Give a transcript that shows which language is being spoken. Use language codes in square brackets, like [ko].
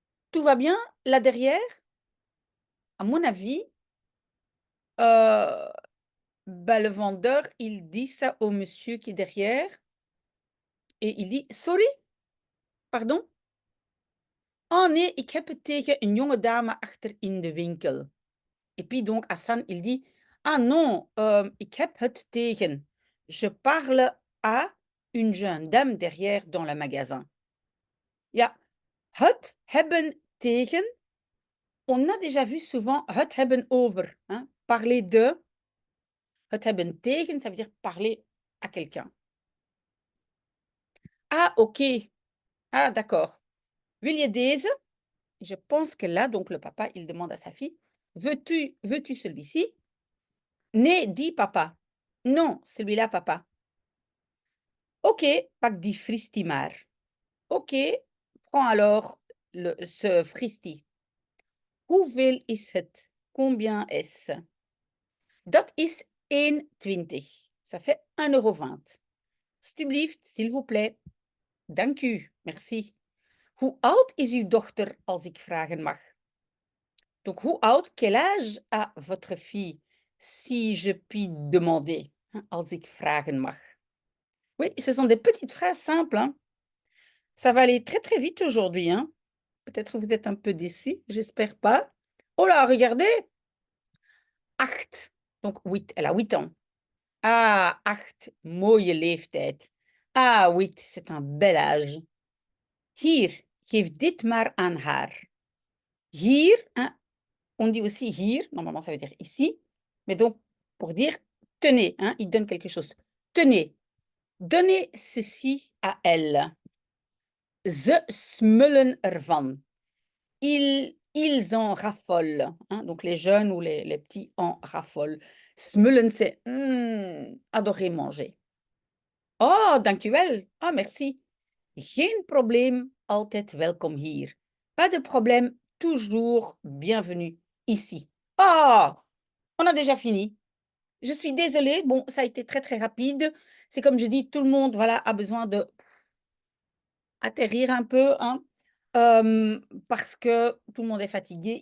[fr] Tout va bien là derrière? À mon avis, le vendeur, il dit ça au monsieur qui est derrière et il dit: «Sorry? Pardon? [nl] Oh nee, ik heb het tegen een jonge dame achter in de winkel.» [fr] Et puis donc Hassan, il dit: «Ah non, [nl] ik heb het tegen. [fr] Je parle à une jeune dame derrière dans le magasin.» [nl] Ja, het hebben tegen, [fr] on a déjà vu souvent [nl] het hebben over, [fr] hein, parler de. [nl] Het hebben tegen, [fr] ça veut dire parler à quelqu'un. Ah OK. Ah d'accord. [nl] Wil je deze? [fr] Je pense que là, donc le papa, il demande à sa fille: «Veux-tu celui-ci?» [nl] «Nee, die papa.» [fr] «Non, celui-là papa.» [nl] «OK, pak die fristie maar.» [fr] «OK, prends alors ce fristie.» [nl] «Hoeveel is het?» [fr] «Combien est-ce?» [nl] Dat is 1,20. [fr] Ça fait 1,20 €. [nl] Alsjeblieft, [fr] s'il vous plaît. [nl] Dank u, [fr] merci. [nl] Hoe oud is uw dochter, als ik vragen mag? [fr] Donc, [nl] hoe oud, [fr] quel âge a votre fille, si je puis demander, hein, [nl] als ik vragen mag? [fr] Oui, ce sont des petites phrases simples, hein. Ça va aller très, très vite aujourd'hui, hein. Peut-être vous êtes un peu déçus, j'espère pas. Oh là, regardez! 8, donc 8, elle a 8 ans. Ah, 8, [nl] mooie leeftijd. [fr] Ah, 8, c'est un bel âge. [nl] Hier, geef dit maar aan haar. [fr] Hier, hein, on dit aussi hier, normalement ça veut dire ici, mais donc pour dire tenez, hein, il donne quelque chose. Tenez, donnez ceci à elle. [nl] Ze smullen ervan. [fr] Ils en raffolent, hein, donc les jeunes ou les petits en raffolent. Smullen, c'est adorer manger. [nl] Oh, dank u wel. [fr] Ah, merci. [nl] Geen probleem, altijd welkom hier. [fr] Pas de problème, toujours bienvenue ici. Oh, on a déjà fini. Je suis désolée, bon, ça a été très, très rapide. C'est comme je dis, tout le monde, voilà, a besoin de atterrir un peu, hein, parce que tout le monde est fatigué.